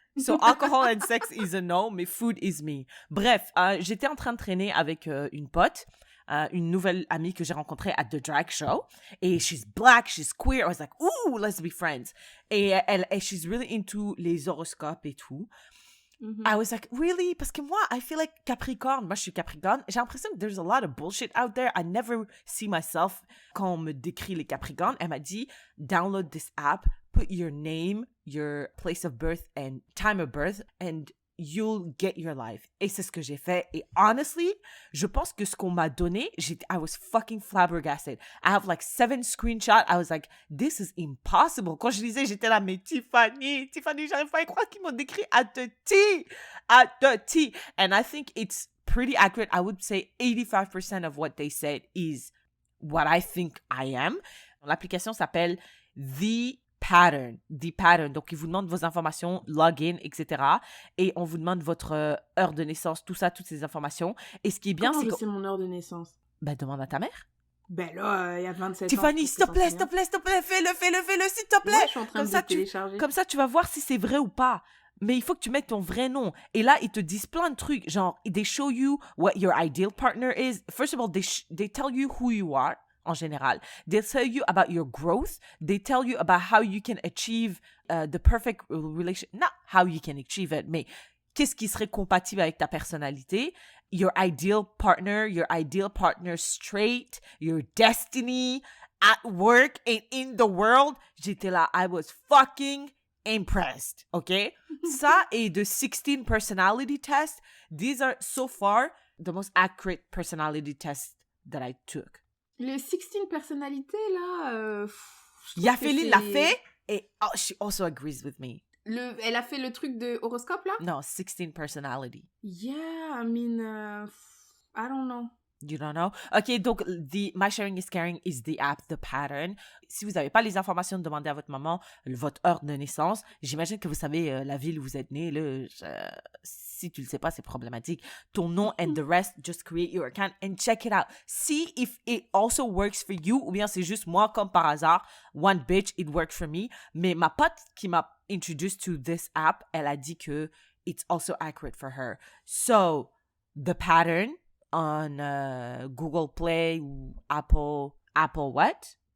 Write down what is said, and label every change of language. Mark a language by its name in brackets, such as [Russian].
[English] So alcohol and sex is a no, mais food is me. [French] Bref, j'étais en train de traîner avec une pote, une nouvelle amie que j'ai rencontrée [English] at the drag show. Et she's black, she's queer. I was like, ooh, let's be friends. Et she's really into [French] les horoscopes et tout. [English] Mm-hmm. I was like, really? [French] Parce que moi, [English] I feel like [French] Capricorne. Moi, je suis Capricorne. J'ai l'impression que [English] there's a lot of bullshit out there. I never see myself [French] quand on me décrit les Capricornes. Elle m'a dit, [English] download this app, put your name, your place of birth and time of birth, and you'll get your life. [French] Et c'est ce que j'ai fait. Et honestly, je pense que ce qu'on m'a donné, [English] I was fucking flabbergasted. I have like 7 screenshots. I was like, this is impossible. [French] Quand je lisais, j'étais là, mais Tiffany, j'arrive pas à y croire qu'ils m'ont décrit [English] at the T. And I think it's pretty accurate. I would say 85% of what they said is what I think I am. [French] L'application s'appelle The Pattern. Donc, ils vous demandent vos informations, login, etc. Et on vous demande votre heure de naissance, tout ça, toutes ces informations. Et ce qui est bien, c'est que... c'est mon heure de naissance? Ben, demande à ta mère. Ben là, il y a 27 Tiffany, ans. s'il te plaît, s'il te plaît, fais-le, s'il te plaît. Ouais, je suis en train de télécharger. Comme ça, tu vas voir si c'est vrai ou pas. Mais il faut que tu mettes ton vrai nom. Et là, ils te disent plein de trucs. [English] Genre, they show you what your ideal partner is. First of all, they tell you who you are. [French] En général. [English] They tell you about your growth. They tell you about how you can achieve the perfect relation. Not how you can achieve it, [French] mais qu'est-ce qui serait compatible avec ta personnalité. [English] Your ideal partner straight, your destiny, at work and in the world. [French] J'étais là, [English] I was fucking impressed, okay? Ça et the 16 personality tests. These are so far the most accurate personality tests that I took. [French] Le 16 personnalités, là... Yafeli l'a fait et [English] she also agrees with me. [French] Elle a fait le truc de horoscope, là? [English] No, 16 personality. Yeah, I mean, I don't know. You don't know? OK, donc My Sharing is Caring is the app, the pattern. [French] Si vous n'avez pas les informations, demandez à votre maman votre heure de naissance. J'imagine que vous savez la ville où vous êtes né. Si tu le sais pas, c'est problématique. Ton nom [English] and the rest, just create your account and check it out. See if it also works for you [French] ou bien c'est juste moi, comme par hasard, [English] one bitch, it worked for me. [French] Mais ma pote qui m'a [English] introduced to this app, [French] elle a dit que [English] it's also accurate for her. So, the pattern on Google Play ou Apple what?